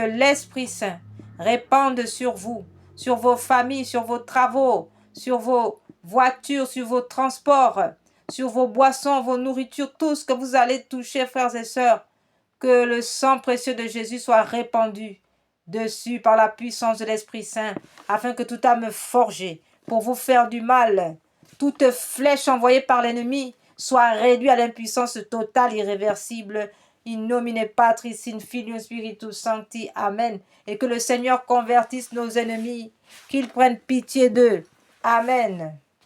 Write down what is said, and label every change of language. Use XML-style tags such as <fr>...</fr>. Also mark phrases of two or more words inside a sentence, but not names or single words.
<fr>l'Esprit Saint répande sur vous, sur vos familles, sur vos travaux, sur vos voitures, sur vos transports, sur vos boissons, vos nourritures, tout ce que vous allez toucher, frères et sœurs, que le sang précieux de Jésus soit répandu dessus par la puissance de l'Esprit Saint, afin que toute âme forgée pour vous faire du mal, toute flèche envoyée par l'ennemi, soit réduite à l'impuissance totale, irréversible.</fr> <la>In nomine Patris, in Filius Spiritus Sancti. Amen.</la> <fr>Et que le Seigneur convertisse nos ennemis, qu'il prenne pitié d'eux. Amen.</fr>